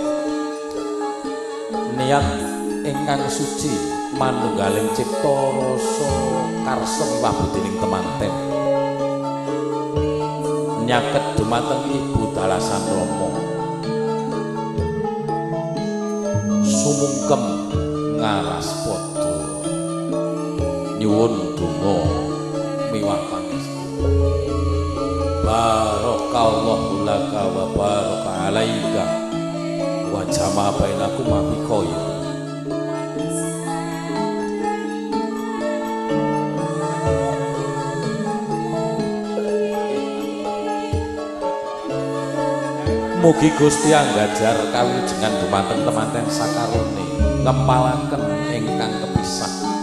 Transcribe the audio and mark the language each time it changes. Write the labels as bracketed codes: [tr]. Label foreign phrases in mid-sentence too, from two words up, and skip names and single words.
[jv] niat ingkang suci manunggaling cipta rasa karsa miwah budining temanten nyaket dumateng ibu dalasan Rama sumungkem ngaras padha nyuwun donga miwah pangestu [ar] بارك الله لك وبارك عليك وجمع بينكم بخير [jv] mugi Gusti anggajar kawilujengan dumateng temanten sakarone ngempalaken ingkang kepisah